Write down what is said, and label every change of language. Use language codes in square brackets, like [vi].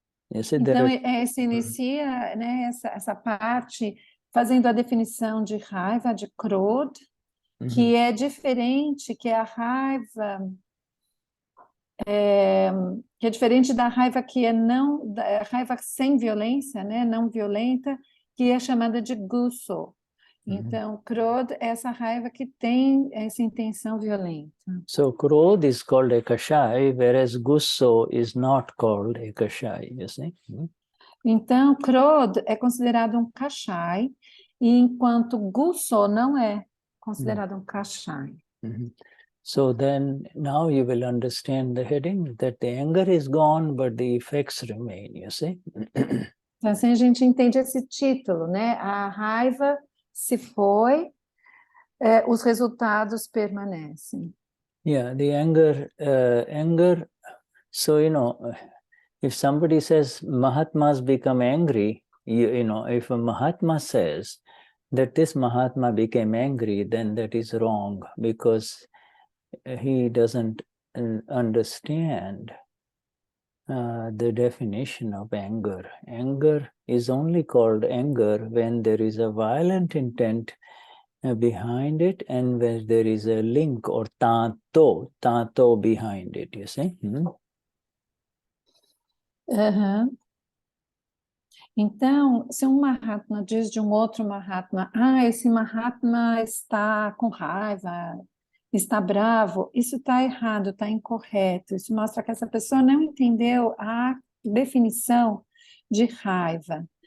[pt] Então, se inicia, né, essa parte fazendo a definição de raiva, de krodh, que é diferente, que é a raiva, que é diferente da raiva que é raiva sem violência, né, não violenta, que é chamada de gusso. Então, krodh é essa raiva que tem essa intenção violenta. [en] So, krodh is called a Kashaya, whereas gusso is not called a Kashaya, you see? [pt] Então, krodh é considerado um Kashaya, enquanto gusso não é considerado um Kashaya. [en] So then, now you will understand the heading, that the anger is gone, but the effects remain, you see? [pt] Então, assim a gente entende esse título, né? A raiva se foi, os resultados permanecem. [en] Yeah, the anger. So, you know, if somebody says Mahatmas become angry, you know, if a Mahatma says that this Mahatma became angry, then that is wrong, because he doesn't understand the definition of anger. Anger is only called anger when there is a violent intent behind it, and when there is a link or tato behind it, you see? [pt] Então, se um Mahatma diz de um outro Mahatma, esse Mahatma está com raiva, está bravo, isso está errado, está incorreto. Isso mostra que essa pessoa não entendeu a definição de raiva.